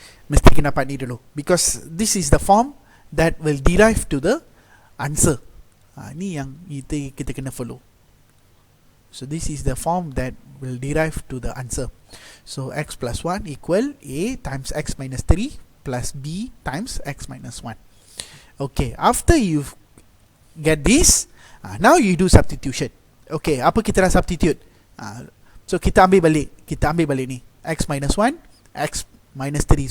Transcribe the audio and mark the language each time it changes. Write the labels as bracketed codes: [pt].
[ms] Mesti kena dapat ni dulu, [en] because this is the form that will derive to the answer. [ms] Ni yang kita kena follow. [en] So this is the form that will derive to the answer. So x plus 1 equal A times x minus 3 plus B times x minus 1. Okay, after you get this, now you do substitution. [ms] Okay, apa kita dah substitute? So kita ambil balik ni, x minus 1 x minus 3.